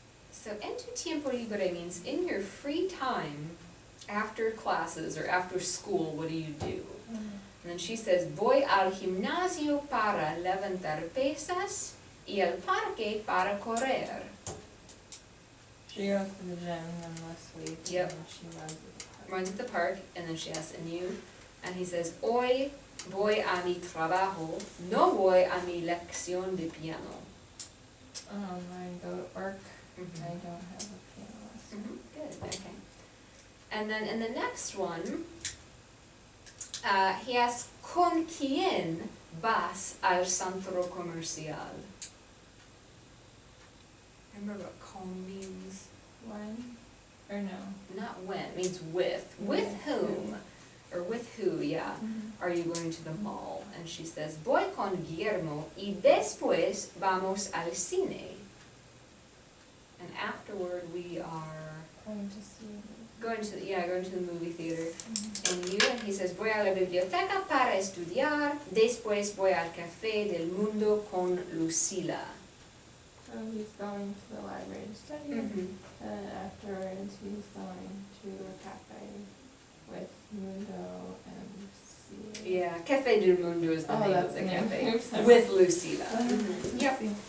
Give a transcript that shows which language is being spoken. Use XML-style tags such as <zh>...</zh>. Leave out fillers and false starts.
<en>so</en> <es>en tu tiempo libre</es> <en>means in your free time, after classes or after school, what do you do? And then she says,</en> <es>voy al gimnasio para levantar pesas y al parque para correr.</es> <en>She goes to the gym and lifts weights Yep. and she runs at the park. Runs at the park, and then she asks, and you? And he says,</en> <es>hoy voy a mi trabajo, no voy a mi lección de piano.</es> <en>I go to work. I Mhm. don't have a piano lesson. Mhm, good, okay. And then in the next one, he asks,</en> <es>¿con quién vas al centro comercial?</es> <en>Remember what con means? When? Or no? Not when, it means with. With whom? Or with who, yeah. Are you going to the mall? And she says,</en> <es>voy con Guillermo y después vamos al cine.</es> <en>And afterward we are Going to see. going to the movie theater. And you, and he says,</en> <es>voy a la biblioteca para estudiar, después voy al café del mundo con Lucila.</es> <en>So he's going to the library to study, and afterwards he's going to a cafe with Mundo and Lucia. Yeah, Café del Mundo is the Oh, name of that's the the name. cafe. Oops, sorry. With Lucila. Mhm. Yep.</en>